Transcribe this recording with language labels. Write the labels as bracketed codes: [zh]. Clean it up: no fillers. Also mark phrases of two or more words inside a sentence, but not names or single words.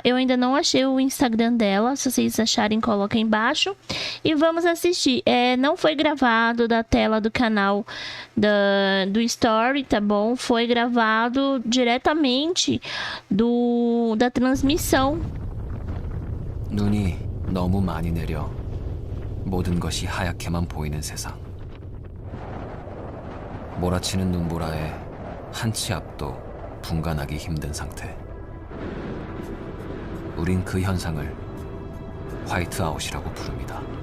[pt] Eu ainda não achei o Instagram dela. Se vocês acharem, coloca aí embaixo. E vamos assistir. Não foi gravado da tela do canal do Story, tá bom? Foi gravado diretamente da transmissão. [ko] 눈이 너무 많이 내려 모든 것이 하얗게만 보이는 세상. 몰아치는 눈보라에 한 치 앞도 분간하기 힘든 상태. 우린 그 현상을 화이트아웃이라고 부릅니다.